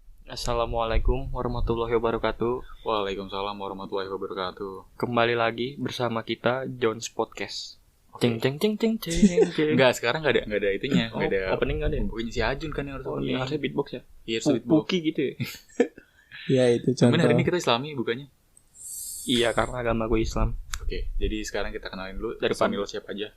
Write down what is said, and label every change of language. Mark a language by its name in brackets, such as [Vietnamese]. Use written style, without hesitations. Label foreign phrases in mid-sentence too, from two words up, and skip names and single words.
[Arabic] السلام عليكم ورحمة الله وبركاته. وعليكم السلام ورحمة الله وبركاته. [Indonesian] Kembali lagi bersama kita Jones Podcast. Ceng ceng ceng ceng ceng ceng. Enggak, sekarang enggak ada itunya, Oh, enggak ada. opening enggak ada ya? Pokoknya si Ajun kan yang harus Oh, opening. ini harusnya beatbox ya? Iya, harus beatbox. Puki gitu ya? Ya itu Cuman contoh. hari ini kita Islami bukannya. Iya, karena agama gue Islam. Oke, jadi sekarang kita kenalin dulu Dari personil siapa aja.